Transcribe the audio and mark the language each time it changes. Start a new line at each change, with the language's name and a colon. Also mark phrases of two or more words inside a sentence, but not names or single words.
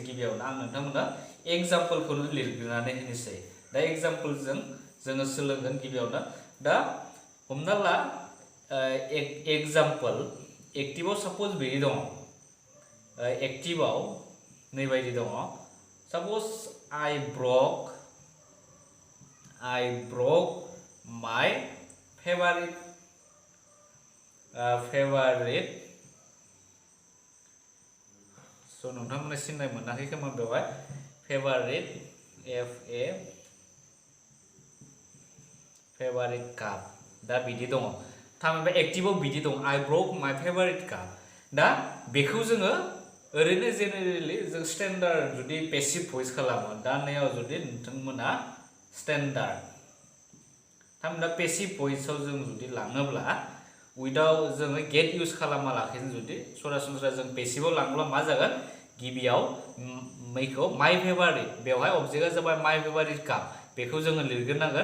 Bodo: गिबियावनो आं नोंथांमोना एग्जाम्पलखौनो लिरग्रोनानै होनोसै। दा एग्जाम्पलजों जोङो सोलोंगोन गिबियावनो। दा हमना ला एग्जाम्पल एक्टिभआव साप'ज बिदि दङ एक्टिभआव नैबायदि दङ साप'ज
English: I broke my favorite so
Bodo: नोंथांमोना सिनाय मोनाखै खोमा बेवहाय favorite
English: favorite cup
Bodo: दा बिदि दङ थामहिनबा एक्टिभआव बिदि दं
English: I broke my favorite cup।
Bodo: दा बेखौ जोङो ओरैनो जेनेरेलि जों स्टेन्डार्ड जुदि
English: passive voice
Bodo: खालामो दा नैयाव जुदि नोंथांमोना स्टेन्डार्ड थामहिनबा पेसिव भइसआव जों जुदि लाङोब्ला उइदाउट जोङो
English: get use
Bodo: खालामालाखैनो जुदि सरासनस्रा जों पेसिभआव लाङोब्ला मा जागोन गिबियाव मैखौ
English: my favorite
Bodo: बेवहाय अबजेक्टआ जाबाय
English: my favorite cup
Bodo: बेखौ जोङो लिरग्रोनांगोन।